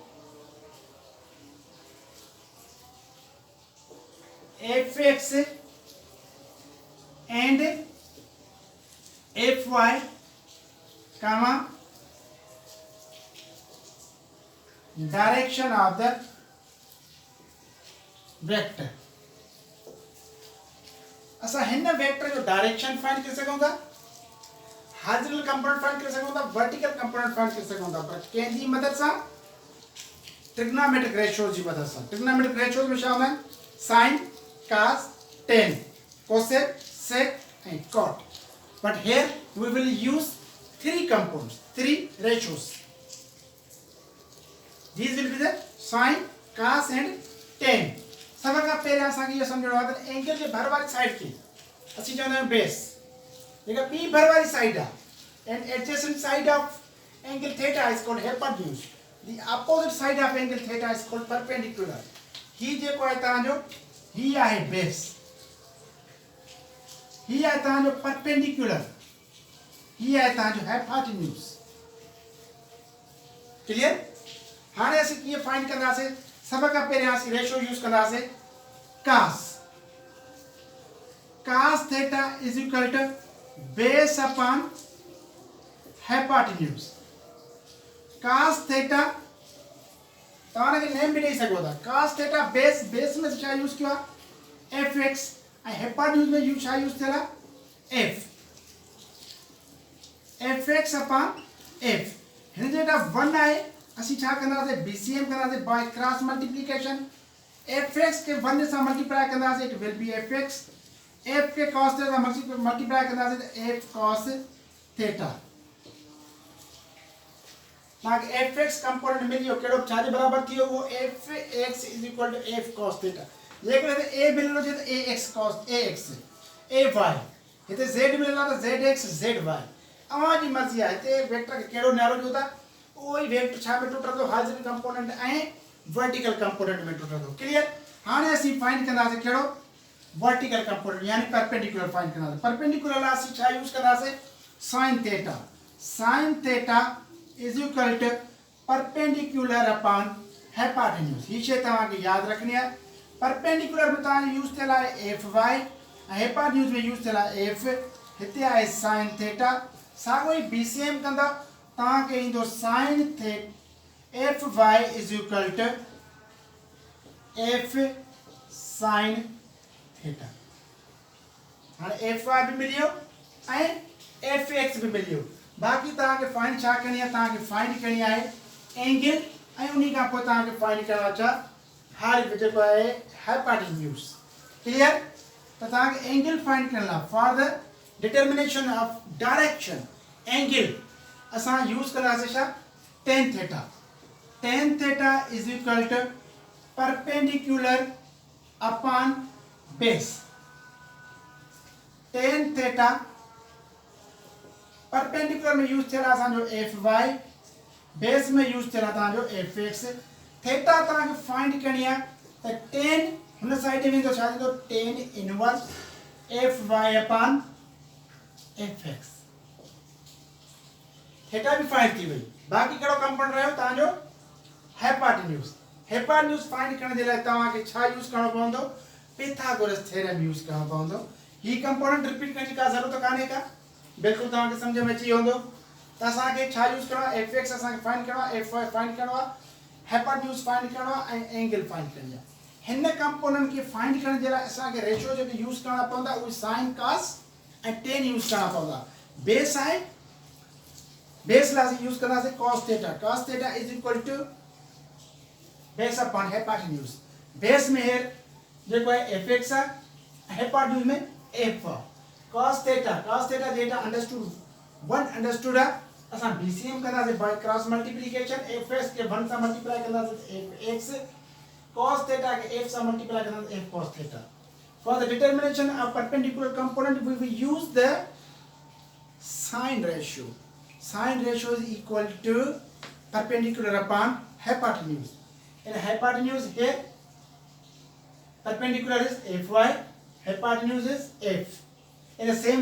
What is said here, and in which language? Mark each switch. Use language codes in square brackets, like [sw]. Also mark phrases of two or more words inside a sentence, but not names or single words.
[en] fx and fy comma direction of the vector [sd] असां हिन वेक्टर जो [en] direction find [sd] करे सघूं था [en] horizontal component [sd] फाइंड कर सकूं था [en] vertical component [sd] फाइंड कर सकूं था पर कंहिंजी मदद सां [en] trigonometric ratios [sd] जी मदद सां [en] trigonometric ratios [sd] में छा हूंदा आहिनि [en] sin cos tan cosec sec and cot but here we will use three components three ratios these will be the sin cos and tan [sd] सब खां पहिरियों असांखे इहो सम्झणो आहे त एंगल जे भर वारी साइड खे असीं चवंदा आहियूं बेस जेका ॿी भर वारी साइड आहे [en] and adjacent side of angle theta is called hypotenuse the opposite side of angle theta is called perpendicular [sd] ही जेको आहे तव्हांजो ही आहे बेस ही आहे तव्हांजो परपेंडिकुलर ही आहे तव्हांजो [en] hypotenuse clear [sd] हाणे असीं कीअं फाइंड कंदासीं सब खां पहिरियों असीं [en] ratio use [sd] कंदासीं [en] cos theta is equal to base upon hypotenuse cos theta [sd] तव्हांखे नेम बि ॾेई सघो था [en] cos theta [sd] बेस में छा यूज़ कयो आहे fx ऐं hypotenuse में यू छा यूज़ थियल आहे [en] fx upon f [sd] हिन जेका 1 आहे असीं छा कंदासीं BCM कंदासीं [en] by cross multiplication [sd] fx के 1 सां मल्टीप्लाई कंदासीं [en] it will be fx f [sd] के [en] cos theta multiply [sd] कंदासीं त [en] f cos theta [sd] तव्हांखे [en] fx component [sd] मिली वियो कहिड़ो छाजे बराबर थी वियो उहो [en] fx = f cos theta [sd] जेकॾहिं a मिलियो हुजे त [en] ax cos ax ay [sd] हिते z मिलियो आहे त [en] zx zy [sd] अवांजी मर्ज़ी आहे हिते वेक्टर खे कहिड़ो नालो ॾियो था उहो ई वेक्टर छा में टुटंदो [en] horizontal component [sd] ऐं [en] vertical component [sd] में टुटंदो क्लियर हाणे असीं फाइंड कंदासीं कहिड़ो [en] vertical component [sd] यानी [en] perpendicular find [sd] कंदासीं परपेंडिकुलर लाइ असीं छा यूज़ कंदासीं [en] sin theta is equal to perpendicular upon hypotenuse [sd] ही शइ तव्हांखे यादि रखणी आहे परपेंडिकुलर में तव्हांजो यूज़ थियल आहे [en] fy [sd] ऐं हाइपोटेन्यूज में यूज़ थियल आहे एफ हिते आहे [en] sine theta [sd] साॻियो ई बीसीएम कंदव तव्हांखे ईंदो [en] sine the fy is equal to f sine theta [sd] हाणे [en] fy [sd] बि मिली वियो ऐं [en] fx [sd] बि मिली वियो बाक़ी तव्हांखे फाइंड छा करणी आहे तव्हांखे फाइंड करणी आहे एंगल ऐं उन खां पोइ तव्हांखे फाइंड करणो आहे छा हार जेको आहे [en] hypotenuse clear [sd] त तव्हांखे [en] angle find [sd] करण लाइ [en] for the determination of direction angle [sd] असां यूज़ कंदासीं छा [en] tan theta is equal to perpendicular upon base tan theta [sd] परपेंडिकुलर में यूज़ थियल आहे असांजो [en] fy base [sd] में यूज़ थियल आहे तव्हांजो [en] fx theta [sd] तव्हांखे फाइंड करणी आहे त टेन हुन साइड में वेंदो छा थींदो [en] tan inverse fy upon fx theta bhi [sd] फाइंड थी वई बाक़ी कहिड़ो कंपोनेंट रहियो तव्हांजो हाइपोटेन्यूज फाइंड करण जे लाइ तव्हांखे छा यूज़ करणो पवंदो [en] Pythagoras theorem use [sd] करणो पवंदो ही [en] component repeat [sd] करण जी का ज़रूरत कान्हे का बिल्कुलु तव्हांखे सम्झ में अची वेंदो त असांखे छा यूज़ करणो आहे एफ एक्स असांखे फाइंड करणो आहे [en] fy [sd] फाइंड करणो आहे हाइपोटेन्यूज फाइंड करणो आहे ऐं एंगल फाइंड करणी आहे हिन कंपोनेंट खे फाइंड करण जे लाइ असांखे रेशियो जेके यूज़ करणा पवंदा उहे [en] sine cos [sd] ऐं [en] tan use [sd] करणा पवंदा बेस आहे बेस लाइ असीं यूज़ कंदासीं [en] cos theta is equal to base upon hypotenuse base [sd] में हेर जेको आहे [en] fx आहे हाइपोटेन्यूज में f cos theta zeta understood one understood [sd] आहे असां [en] बीसीएम कंदासीं by cross multiplication fx के वन सां मल्टीप्लाई कंदासीं fx cos theta के f सां मल्टीप्लाई कंदासीं f cos theta for the determination of perpendicular component we will use the sine ratio is equal to perpendicular upon hypotenuse and hypotenuse here perpendicular is fy hypotenuse is f in the same